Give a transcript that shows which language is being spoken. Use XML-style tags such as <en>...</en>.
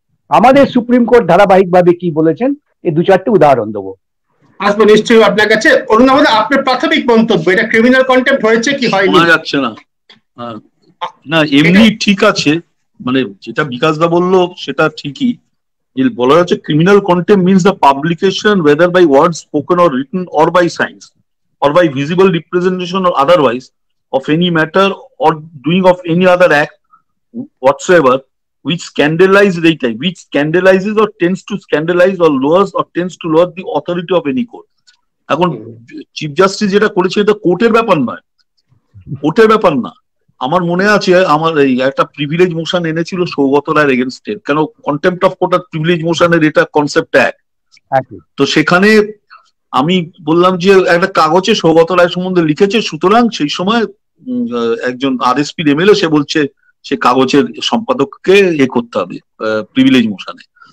<bn>আমাদের supreme court ধারাবাহিকভাবে কি বলেছেন এই 2-4টে উদাহরণ দেবো। আসবো নিশ্চয়ই আপনার কাছে। অরুণ, আপনার প্রাথমিক মন্তব্য, এটা ক্রিমিনাল কন্টেম্প্ট হয়েছে কি হয়নি? শোনা যাচ্ছে না। না এমনি ঠিক আছে, মানে যেটা বিকাশ দা বললো সেটা ঠিকই। বলা যাচ্ছে</bn> <en>Criminal contempt means the publication whether by words spoken or written or by signs or by visible representation or otherwise of any matter or doing of any other act whatsoever which scandalizes or tends to scandalize or lowers or tends to lower the authority of any court.</en> <bn>এখন chief justice যেটা করেছে এটা কোর্টের ব্যাপার নয়, কোর্টের ব্যাপার না। আমার মনে আছে আমার এই একটা প্রিভিলেজ মোশন এনেছিল সৌগত রায়ের এগেনস্টে, কেন contempt of court আর privilege মোশনের এটা কনসেপ্ট এক। তো সেখানে আমি বললাম যে একটা কাগজে সৌগত রায় সম্বন্ধে লিখেছে, সুতরাং সেই সময় একজন আরএসপি এমএলএ সে বলছে সে কাগজের সম্পাদককে করতে হবে প্রিভিলেজ মোশনে।</bn>